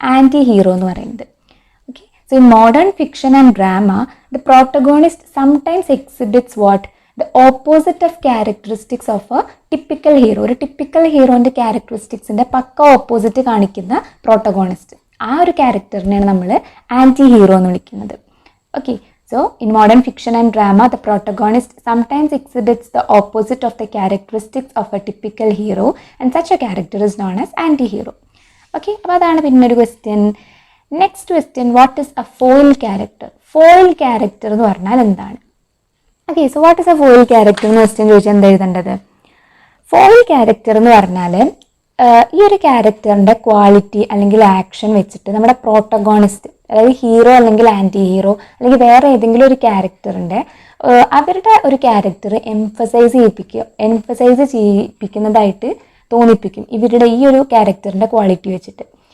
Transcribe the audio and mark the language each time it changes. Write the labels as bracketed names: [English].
[Malayalam] Anti hero എന്ന് പറയുന്നത്. [English] Okay, so in modern fiction and drama the protagonist sometimes exhibits what the opposite of characteristics of a typical hero. [Malayalam] ഒരു typical ഹീറോൻ്റെ ക്യാരക്ടറിസ്റ്റിക്സിൻ്റെ പക്ക opposite കാണിക്കുന്ന protagonist, ആ ഒരു ക്യാരക്ടറിനെയാണ് നമ്മൾ anti hero എന്ന് വിളിക്കുന്നത്. [English] Okay, so in modern fiction and drama the protagonist sometimes exhibits the opposite of the characteristics of a typical hero and such a character is known as anti-hero. [Malayalam] Okay, അപ്പോൾ അതാണ് പിന്നെ ഒരു question. Next question, [English] What is a foil character? [Malayalam] Foil character എന്ന് പറഞ്ഞാൽ എന്താണ്? Okay, [English] so what is a foil character [Malayalam] എന്ന് question ചോദിച്ചാൽ എന്താ എഴുതേണ്ടത്? ഫോയിൽ ക്യാരക്ടർ എന്ന് പറഞ്ഞാൽ ഈ ഒരു ക്യാരക്ടറിൻ്റെ ക്വാളിറ്റി അല്ലെങ്കിൽ ആക്ഷൻ വെച്ചിട്ട് നമ്മുടെ പ്രോട്ടഗോണിസ്റ്റ്, അതായത് ഹീറോ അല്ലെങ്കിൽ ആൻറ്റി ഹീറോ അല്ലെങ്കിൽ വേറെ ഏതെങ്കിലും ഒരു ക്യാരക്ടറിൻ്റെ അവരുടെ ഒരു ക്യാരക്ടർ എംഫസൈസ് ചെയ്യിപ്പിക്കുന്നതായിട്ട് തോന്നിപ്പിക്കും ഇവരുടെ ഈ ഒരു ക്യാരക്ടറിൻ്റെ ക്വാളിറ്റി വെച്ചിട്ട്.